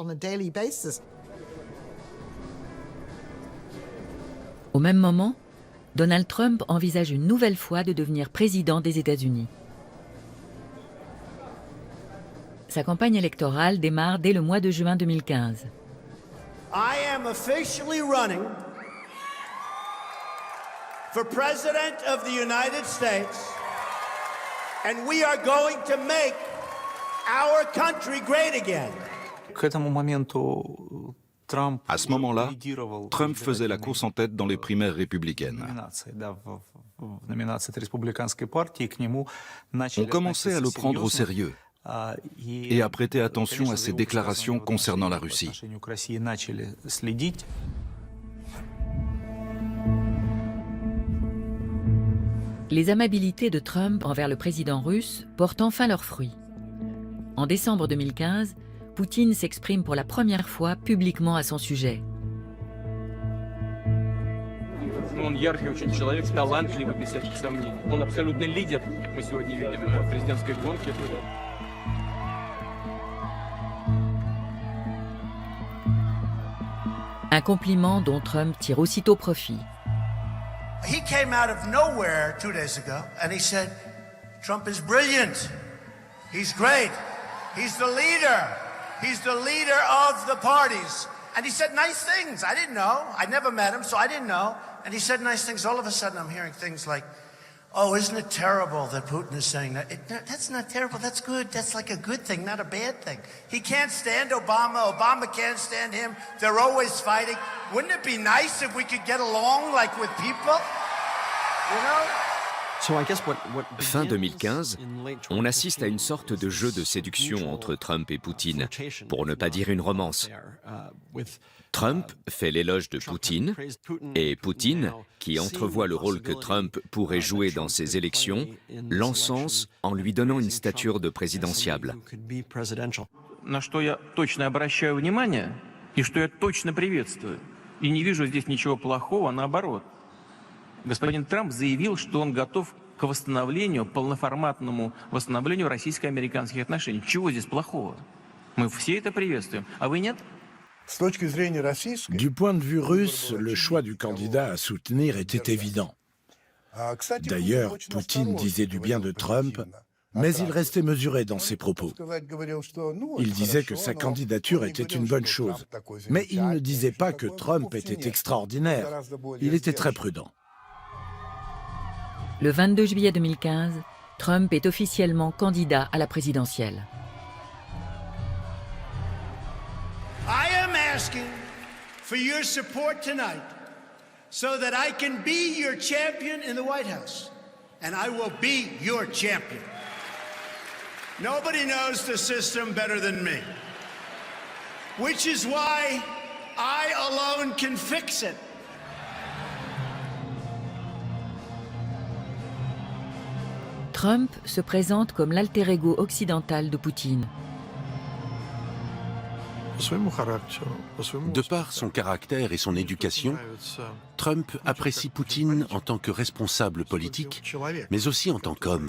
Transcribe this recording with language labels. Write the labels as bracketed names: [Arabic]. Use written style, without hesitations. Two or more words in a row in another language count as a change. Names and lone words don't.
[French] Au même moment, Donald Trump envisage une nouvelle fois de devenir président des États-Unis. Sa campagne électorale démarre dès le mois de juin 2015. [English] I am officially running for President of the United States, and we are going to make our country great again. [French] À ce moment-là, Trump faisait la course en tête dans les primaires républicaines. On commençait à le prendre au sérieux et à prêter attention à ses déclarations concernant la Russie. Les amabilités de Trump envers le président russe portent enfin leurs fruits. En décembre 2015, Poutine s'exprime pour la première fois publiquement à son sujet. [Russian] Он яркий очень человек, талантливый, без всяких сомнений. Он абсолютный лидер, мы сегодня видим в президентской гонке. [French] Un compliment dont Trump tire aussitôt profit. [English] He came out of nowhere 2 days ago and he said, Trump is brilliant. He's great. He's the leader. He's the leader of the parties. And he said nice things. I didn't know. I never met him, so I didn't know. And he said nice things. All of a sudden, I'm hearing things like, oh, isn't it terrible that Putin is saying that? That's not terrible. That's good. That's like a good thing, not a bad thing. He can't stand Obama. Obama can't stand him. They're always fighting. Wouldn't it be nice if we could get along like with people? You know? [French] Fin 2015, on assiste à une sorte de jeu de séduction entre Trump et Poutine, pour ne pas dire une romance. Trump fait l'éloge de Poutine, et Poutine, qui entrevoit le rôle que Trump pourrait jouer dans ces élections, l'encense en lui donnant une stature de présidentiable. [Russian] На что я точно обращаю внимание, и что я точно приветствую. И не вижу здесь ничего плохого, наоборот. Господин Трамп заявил, что он готов к восстановлению, полноформатному восстановлению российско-американских отношений. Чего здесь плохого? Мы все это приветствуем. А вы нет? [French] Du point de vue russe, le choix du candidat à soutenir était évident. D'ailleurs, Poutine disait du bien de Trump Mais il restait mesuré dans ses propos. Il disait que sa candidature était une bonne chose. Mais il ne disait pas que Trump était extraordinaire. Il était très prudent. Le 22 juillet 2015, Trump est officiellement candidat à la présidentielle. [English] I am asking for your support tonight so that I can be your champion in the White House. And I will be your champion. Nobody knows the system better than me, which is why I alone can fix it. [French] Trump se présente comme l'alter ego occidental de Poutine. De par son caractère et son éducation, Trump apprécie Poutine en tant que responsable politique, mais aussi en tant qu'homme.